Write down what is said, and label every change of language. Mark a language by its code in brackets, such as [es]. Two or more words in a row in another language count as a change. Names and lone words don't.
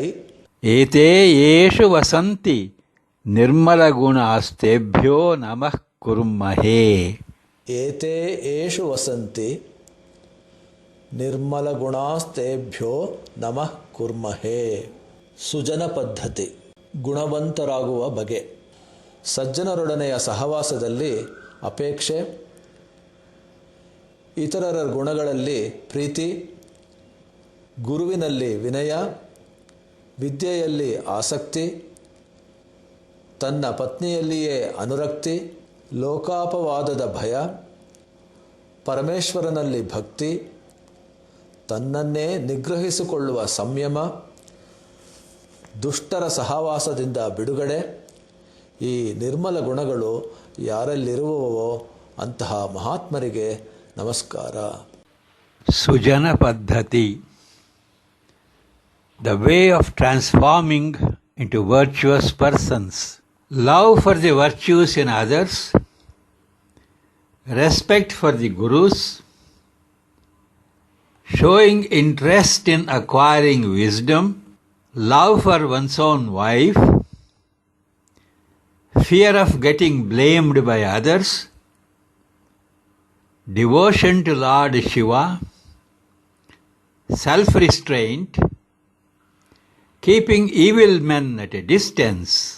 [sa] ಏತೇ ಯೇಷು ವಸಂತಿ ನಿರ್ಮಲಗುಣಾಸ್ತೇಭ್ಯೋ ನಮಃ ಕುರ್ಮಹೇ. ಏತೇ ಯೇಷು ವಸಂತಿ ನಿರ್ಮಲಗುಣಾಸ್ತೇಭ್ಯೋ ನಮಃ ಕುರ್ಮಹೇ. [kn] ಸುಜನ ಪದ್ಧತಿ. ಗುಣವಂತರಾಗುವ ಬಗೆ. ಸಜ್ಜನರೊಡನೆಯ ಸಹವಾಸದಲ್ಲಿ ಅಪೇಕ್ಷೆ, ಇತರರ ಗುಣಗಳಲ್ಲಿ ಪ್ರೀತಿ, ಗುರುವಿನಲ್ಲಿ ವಿನಯ, ವಿದ್ಯೆಯಲ್ಲಿ ಆಸಕ್ತಿ, ತನ್ನ ಪತ್ನಿಯಲ್ಲಿಯೇ ಅನುರಕ್ತಿ, ಲೋಕಾಪವಾದದ ಭಯ, ಪರಮೇಶ್ವರನಲ್ಲಿ ಭಕ್ತಿ, ತನ್ನನ್ನೇ ನಿಗ್ರಹಿಸಿಕೊಳ್ಳುವ ಸಂಯಮ, ದುಷ್ಟರ ಸಹವಾಸದಿಂದ ಬಿಡುಗಡೆ. ಈ ನಿರ್ಮಲ ಗುಣಗಳು ಯಾರಲ್ಲಿರುವವೋ ಅಂತಹ ಮಹಾತ್ಮರಿಗೆ ನಮಸ್ಕಾರ. ಸುಜನ ಪದ್ಧತಿ. [en] The way of transforming into virtuous persons. Love for the virtues in others, respect for the gurus, showing interest in acquiring wisdom, love for one's own wife, fear of getting blamed by others, devotion to Lord Shiva, self-restraint, keeping evil men at a distance.